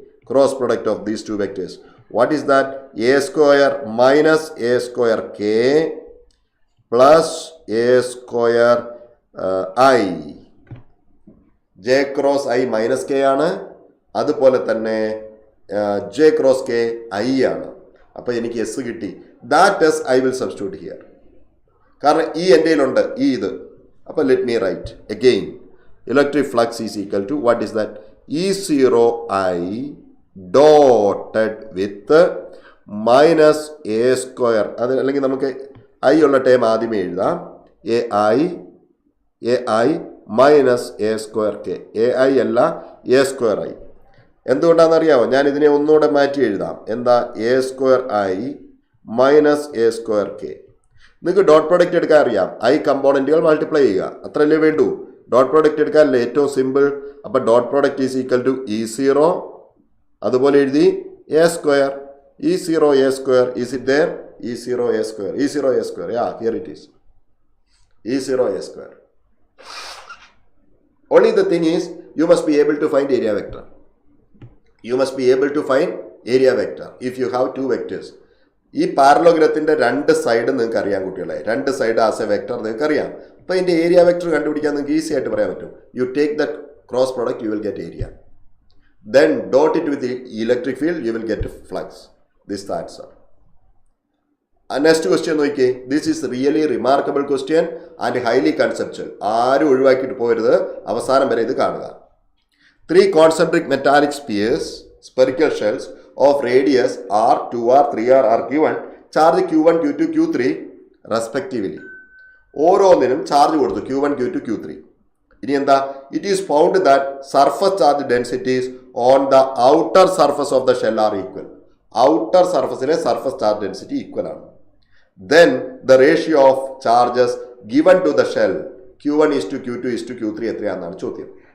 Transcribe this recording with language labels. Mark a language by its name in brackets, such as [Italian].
[English] Cross product of these two vectors. What is that? A square minus A square K plus A square I. [Malayalam] J cross I minus K ആണ്. അതുപോലെ തന്നെ J cross K I ആണ്. അപ്പോൾ എനിക്ക് S കിട്ടി. [English] That S I will substitute here. [Malayalam] കാരണം ഈ എൻ്റെ കയ്യിലുണ്ട് ഈ ഇത്. [English] അപ്പോൾ let me write again. Electric flux is equal to what is that? E0I dotted with minus A square. [Malayalam] അത് അല്ലെങ്കിൽ നമുക്ക് ഐ ഉള്ള ടൈം ആദ്യമേ എഴുതാം. AI minus A square K. [English] AI അല്ല A square I. [Malayalam] എന്തുകൊണ്ടാണെന്നറിയാമോ? ഞാൻ ഇതിനെ ഒന്നുകൂടെ മാറ്റി എഴുതാം. എന്താ? A square I minus A square K. നിങ്ങൾക്ക് ഡോട്ട് പ്രോഡക്റ്റ് എടുക്കാൻ അറിയാം. ഐ കമ്പോണൻറ്റുകൾ മൾട്ടിപ്ലൈ ചെയ്യുക, അത്രയല്ലേ വേണ്ടൂ. ഡോട്ട് പ്രോഡക്റ്റ് എടുക്കാനല്ലേ ഏറ്റവും സിമ്പിൾ. അപ്പോൾ [English] Dot product is equal to E0. [Malayalam] അതുപോലെ എഴുതി [English] A square. E0 A square. Is it there? E0 A square. E0 A square. Here it is. E0 A square. Only the thing is, you must be able to find area vector. You must be able to find area vector if you have two vectors. [Malayalam] ഈ പാരലോഗ്രത്തിൻ്റെ രണ്ട് side നിങ്ങൾക്ക് അറിയാം കുട്ടികളെ. രണ്ട് side as A vector നിങ്ങൾക്ക് അറിയാം. അപ്പോൾ ഇതിൻ്റെ ഏരിയ വെക്ടർ കണ്ടുപിടിക്കാൻ നിങ്ങൾക്ക് ഈസി ആയിട്ട് പറയാൻ പറ്റും. [English] You take the cross product, you will get area. Then dot it with electric field, you will get flux. This the answer. Next question നോക്കിയേ. This is really remarkable question and highly conceptual. [Malayalam] ആരും ഒഴിവാക്കിയിട്ട് പോകരുത്, അവസാനം വരെ ഇത് കാണുക. [English] 3 concentric metallic spheres, spherical shells of radius r, 2r, 3r are given. Charge Q1, Q2, Q3 respectively. [Malayalam] ഓരോന്നിനും charge കൊടുത്തു Q1, Q2, Q3. ഇനി എന്താ? [English] It is found that surface charge densities on the outer surface of the shell are equal. [Malayalam] Outer സർഫസിലെ surface charge density equal ആണ്. [English] then the ratio of charges given to the shell Q1 is to Q2 is to Q3 [Malayalam] എത്രയാണെന്നാണ് ചോദ്യം.